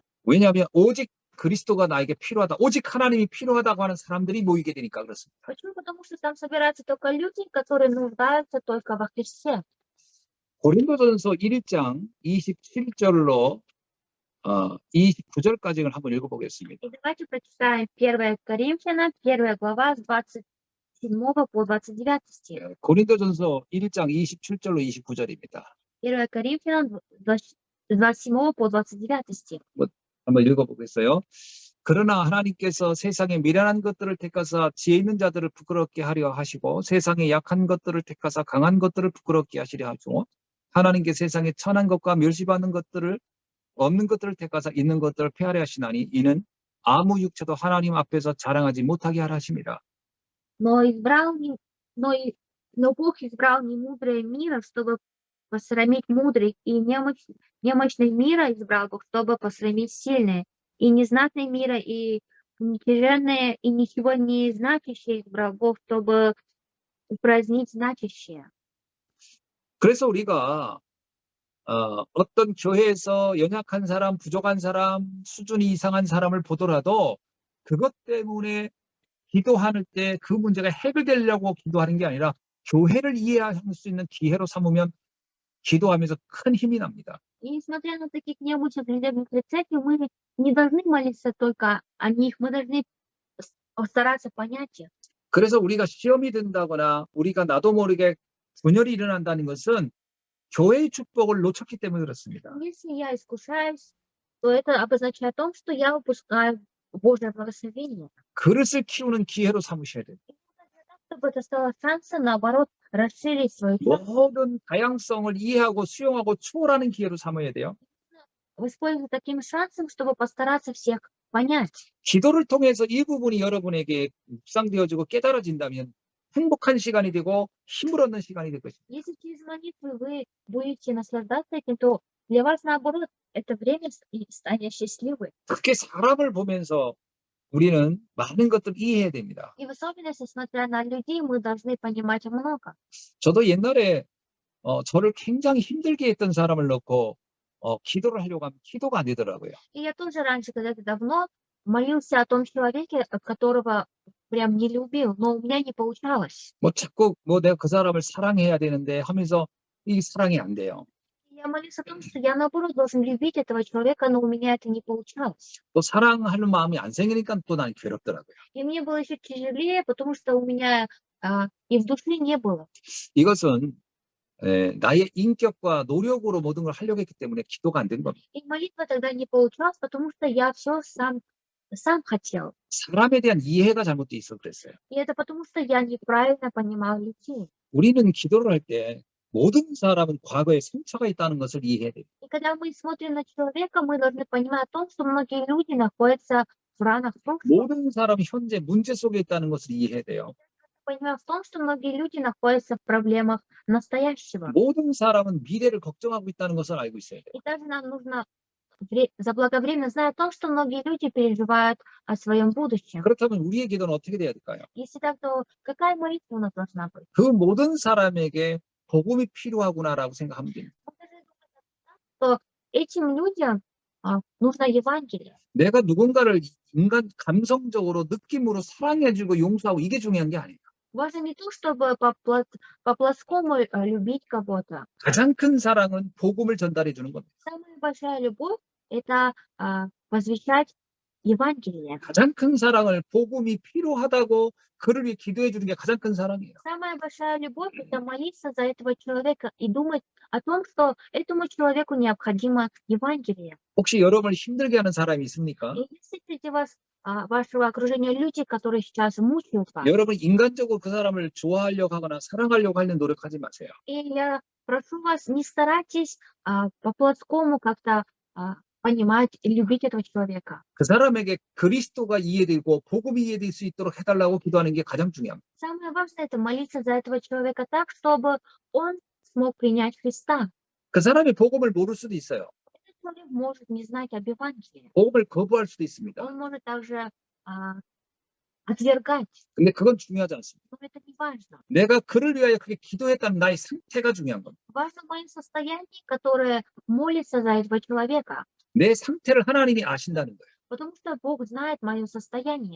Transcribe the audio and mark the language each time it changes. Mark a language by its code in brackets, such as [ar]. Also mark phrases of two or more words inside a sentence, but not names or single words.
[ko] 왜냐하면 오직 그리스도가 나에게 필요하다, 오직 하나님이 필요하다고 하는 사람들이 모이게 되니까 그렇습니다. [ru] Почему? Потому что там собираются только люди, которые нуждаются только во Христе. [ko] 고린도전서 1장 27절로 29절까지를 한번 읽어보겠습니다. [ru] И давайте прочитаем 1 Коринфянам, 1 глава с 27 по 29 стих. [ko] 고린도전서 1장 27절로 29절입니다. [ru] 1 Коринфянам с 27 по 29 стих. [ko] 한번 읽어보겠어요. 그러나 하나님께서 세상의 미련한 것들을 택하사 지혜 있는 자들을 부끄럽게 하려 하시고 세상의 약한 것들을 택하사 강한 것들을 부끄럽게 하시려 하시고 하나님께 세상의 천한 것과 멸시받는 것들을 없는 것들을 택하사 있는 것들을 폐하려 하시나니 이는 아무 육체도 하나님 앞에서 자랑하지 못하게 하라 하십니다. [ru] Но Бог избрал немудрое мира, чтобы посрамить мудрых, и немощный мира избрал Бог, чтобы посрамить сильные, и незнатное мира, и ничтожное, и ничего не значащее избрал Бог, чтобы упразднить значащее. [ko] 그래서 우리가 어떤 교회에서 연약한 사람, 부족한 사람, 수준이 이상한 사람을 보더라도 그것 때문에 기도할 때 그 문제가 해결되려고 기도하는 게 아니라 교회를 이해할 수 있는 기회로 삼으면 기도하면서 큰 힘이 납니다. [ru] И несмотря на таких необычных людей внутри церкви, мы не должны молиться только о них, мы должны стараться понять их. [ko] 그래서 우리가 시험이 든다거나 우리가 나도 모르게 분열이 일어난다는 것은 교회의 축복을 놓쳤기 때문에 그렇습니다. [ru] Если я искушаюсь, то это обозначает о том, что я упускаю Божье благословение. [ko] 그릇을 키우는 기회로 삼으셔야 돼요. [ru] Чтобы это стало шансом, наоборот, расширить свою часть, [ko] 모든 다양성을 이해하고 수용하고 초월하는 기회로 삼아야 돼요. [ru] воспользоваться таким шансом, чтобы постараться всех понять. [ko] 기도를 통해서 이 부분이 여러분에게 묵상되어지고 깨달아진다면 행복한 시간이 되고 힘을 얻는 시간이 될 것입니다. [ru] Если через молитву вы будете наслаждаться этим, то для вас, наоборот, это время стания счастливой. [ko] 그렇게 사람을 보면서 우리는 많은 것들을 이해해야 됩니다. [ru] И в особенности, смотря на людей, мы должны понимать много. [ko] 저도 옛날에 저를 굉장히 힘들게 했던 사람을 넣고 기도를 하려고 하면 기도가 안 되더라고요. [ru] И я тоже раньше, когда-то давно, молился о том человеке, которого прям не любил, но у меня не получалось. [ko] 자꾸 내가 그 사람을 사랑해야 되는데 하면서 이 사랑이 안 돼요. [ru] Я молился о том, что я, наоборот, должен любить этого человека, но у меня это не получалось. [ko] 또 사랑하는 마음이 안 생기니까 또 난 괴롭더라고요. [ru] И мне было еще тяжелее, потому что у меня и в душе не было. [ko] 이것은 나의 인격과 노력으로 모든 걸 하려고 했기 때문에 기도가 안 된 겁니다. [ru] И молитва тогда не получалась, потому что я все сам хотел. [ko] 사람에 대한 이해가 잘못돼 있어 그랬어요. [ru] И это потому что я неправильно понимал людей. [ko] 우리는 기도를 할 때 모든 사람은 과거에 상처가 있다는 것을 이해해야 돼요. [ru] И когда мы смотрим на человека, мы должны понимать о том, что многие люди находятся в ранах прошлого. [ko] 모든 사람이 현재 문제 속에 있다는 것을 이해해야 돼요. [ru] понимаем в том, что многие люди находятся в проблемах настоящего. [ko] 모든 사람은 미래를 걱정하고 있다는 것을 알고 있어야 돼요. [ru] И также нам нужно заблаговременно знать о том, что многие люди переживают о своем будущем. [ko] 그렇다면 우리의 기도는 어떻게 돼야 될까요? [ru] Если так, то какая молитва у нас должна быть? [ko] 그 모든 사람에게 복음이 필요하구나라고 생각하면 됩니다. [ru] Что этим людям нужно Евангелие. [ko] 내가 누군가를 인간 감성적으로 느낌으로 사랑해주고 용서하고 이게 중요한 게 아니에요. [ru] Важно не то, чтобы по-плоскому любить кого-то. [ko] 가장 큰 사랑은 복음을 전달해 주는 겁니다. [ru] Самая большая любовь – это возвещать Евангелие. [ko] 가장 큰 사랑을 복음이 필요하다고 그를 위해 기도해 주는 게 가장 큰 사랑이에요. [ru] Самая большая любовь – это молиться за этого человека и думать о том, что этому человеку необходимо Евангелие. [ko] 혹시 여러분을 힘들게 하는 사람이 있습니까? [ru] И есть среди вас, вашего окружения люди, которые сейчас мучают вас. [ko] 여러분 인간적으로 그 사람을 좋아하려고 하거나 사랑하려고 하는 노력하지 마세요. [ru] И я прошу вас, не старайтесь по-плоскому как-то понимать и любить этого человека. [ko] 그 사람에게 그리스도가 이해되고 복음이 이해될 수 있도록 해달라고 기도하는 게 가장 중요합니다. [ru] Самое важное – это молиться за этого человека так, чтобы он смог принять Христа. [ko] 그 사람이 복음을 모를 수도 있어요. [ru] Этот человек может не знать об Евангелии. [ko] 복음을 거부할 수도 있습니다. [ru] Он может также отвергать, [ko] 근데 그건 중요하지 않습니다. [ru] но это не важно. [ko] 내가 그를 위하여 그렇게 기도했다는 나의 상태가 중요한 겁니다. [ru] Важно мое состояние, которое молится за этого человека, [ko] 내 상태를 하나님이 아신다는 거예요. [ru] потому что Бог знает мое состояние.